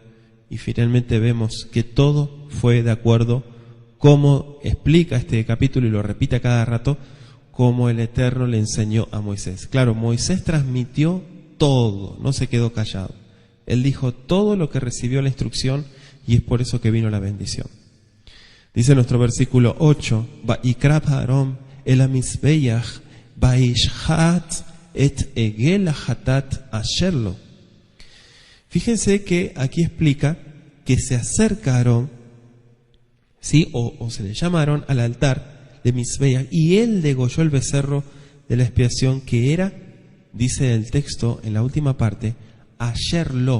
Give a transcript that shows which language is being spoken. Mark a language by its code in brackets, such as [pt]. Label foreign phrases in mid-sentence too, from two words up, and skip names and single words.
[es] Y finalmente vemos que todo fue de acuerdo, como explica este capítulo y lo repite a cada rato, como el Eterno le enseñó a Moisés. Claro, Moisés transmitió todo, no se quedó callado. Él dijo todo lo que recibió la instrucción, y es por eso que vino la bendición. Dice nuestro versículo 8, [he] ויקרב אהרן אל המזבח וישחט את עגל החטאת אשר לו. [es] Fíjense que aquí explica que se acerca a Aarón, ¿sí? o se le llama Aarón al altar de Mizbeach, y él degolló el becerro de la expiación, que era, dice el texto en la última parte, asherlo.